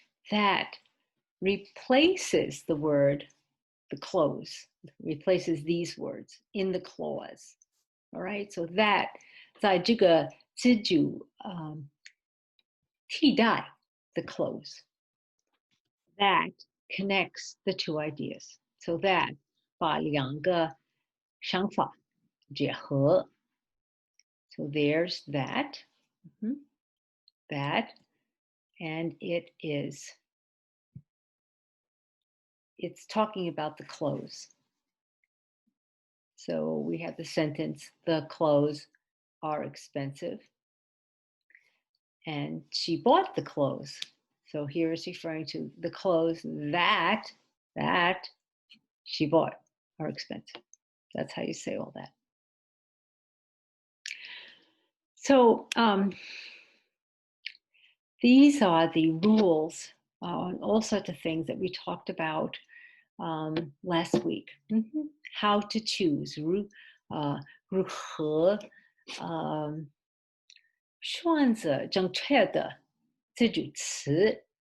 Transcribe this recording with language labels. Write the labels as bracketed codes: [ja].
[en] That replaces the word, the clothes, replaces these words in the clause. All right, so that [zh] 在这个词组替代 [en] the clothes. That connects the two ideas. So that [zh] 把两个想法结合. [en] So there's that. That, and it's talking about the clothes. So we have the sentence, the clothes are expensive. And she bought the clothes. So here is referring to the clothes that she bought are expensive. That's how you say all that. So these are the rules, all sorts of things that we talked about last week. How to choose, [zh] 如何选择正确的这组词.